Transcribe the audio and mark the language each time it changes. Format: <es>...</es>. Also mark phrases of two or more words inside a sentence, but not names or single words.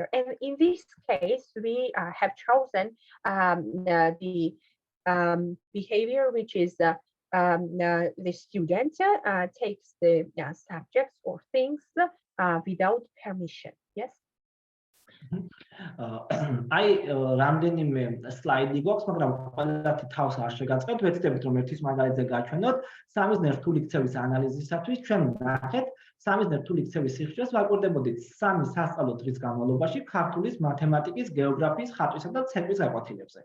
<en>And in this case, we have chosen the behavior which is the student takes the subjects or things without permission. Yes.</en> <ka>აი რამდენიმე სლაიდი გვაქვს, მაგრამ ყველაფერი თავს არ შეგაწყებთ. ვეცდებით რომ ერთის მაგალითზე გაჩვენოთ. სამიზნე რთული ქცევის ანალიზისათვის ჩვენ ნახეთ სამიზნე რთული ქცევის სიხშირეს ვაკვირდებოდით 3 სასწავლო დღის განმავლობაში ქართულის, მათემატიკის, გეოგრაფიის, ხატვისა და ცეკვის გაკვეთილებზე.</ka>